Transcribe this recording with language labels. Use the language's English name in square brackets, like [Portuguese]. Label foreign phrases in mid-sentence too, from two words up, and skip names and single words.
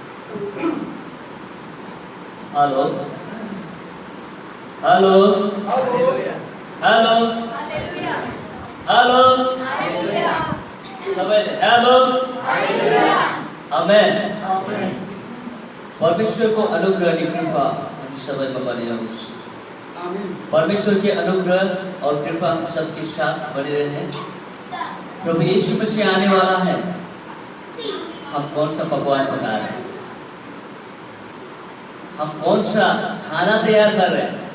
[Nepali] हेलो हेलो हेलो हेलो सबैले हेलो आमेन। परमेश्वरको अनुग्रह अनि कृपा हामी सबैमा बनिरहोस्। [Hindi] परमेश्वर के अनुग्रह और कृपा हम सबके साथ बने रहे। प्रभु यीशु मसीह आने वाला है। हम कौन सा पकवान पका रहे हैं? हम कौन सा खाना तैयार कर रहे हैं?